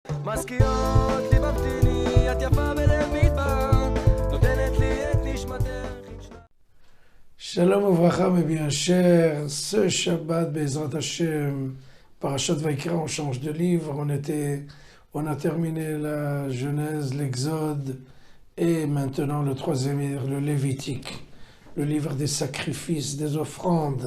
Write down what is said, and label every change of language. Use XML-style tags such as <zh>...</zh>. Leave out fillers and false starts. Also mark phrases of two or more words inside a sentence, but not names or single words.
<he>משכיעות ליבבתיני, את יפה בלב מדבר, נותנת לי את נשמתך. שלום וברכה,</he> <fr>mes bien chers. Ce Shabbat,</fr> <he>בעזרת השם פרשת ויקרא,</he> <fr>on change de livre. On a terminé la Genèse, l'Exode, et maintenant le troisième livre, le Lévitique, le livre des sacrifices, des offrandes.</fr>